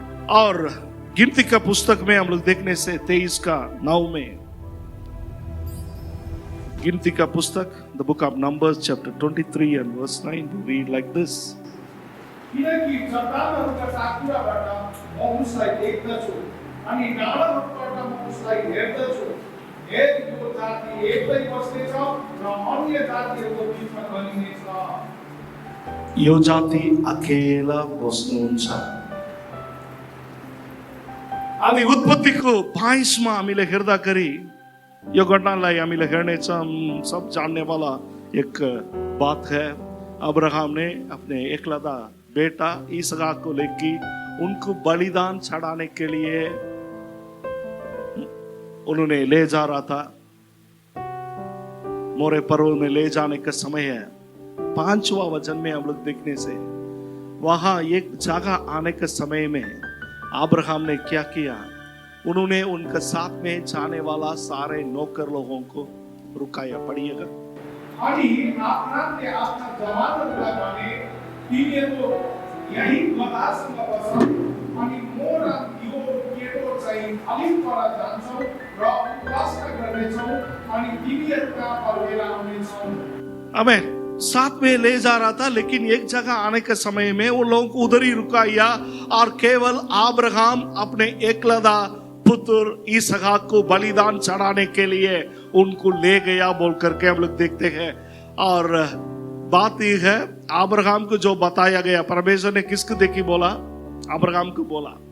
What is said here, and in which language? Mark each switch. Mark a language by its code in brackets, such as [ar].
[hi] और गिनती का पुस्तक में हम लोग देखने से 23 का 9 में गिनती का पुस्तक [en] The book of Numbers chapter 23 and verse 9 we read like this. [ne] किनकि चट्टानहरूका साकुराबाट म उसलाई देख्दछु अनि डाँडाहरूबाट म उसलाई हेर्दछु। यो जाति एक्लै बस्नेछ र अन्य जातिहरूको बिचमा गनिनेछ। यो जाति अकेला बस्नुहुन्छ। हामी उत्पत्तिको 22 मा हामीले हेर्दाखेरि यो घटनालाई हामीले हेर्नेछौँ। [hi] सब जानने वाला एक बात है। अब्राहम ने अपने एकलौता बेटा इसहाक को लेकर उनको बलिदान चढ़ाने के लिए उन्होंने ले जा रहा था। मोरे पर्वत में ले जाने का समय है। 5वां वचन में हम लोग देखने से वहां एक जगह आने के समय में अब्राहम ने क्या किया, उन्होंने उनके साथ में जाने वाला सारे नौकर लोगों को रुकाया। पढ़िएगा। [ne] अनि आब्रामले आफ्ना जवानहरूलाई भने तिमीहरू यही गधासँग बस अनि म र यो केटो चाहिँ अलिक पर जान्छौँ र उपवास गर्नेछौँ अनि तिमीहरू कहाँ फर्केर आउनेछौँ। अमेन। [hi] साथ में ले जा रहा था, लेकिन एक जगह आने के समय में वो लोगों को उधर ही रुकाया और केवल अब्राहम अपने एकलौता पुत्र इसहाक को बलिदान चढ़ाने के लिए उनको ले गया बोल करके हम लोग देखते हैं। और बात यह है, अब्राहम को जो बताया गया, परमेश्वर ने किसको देखी बोला? अब्राहम को बोला।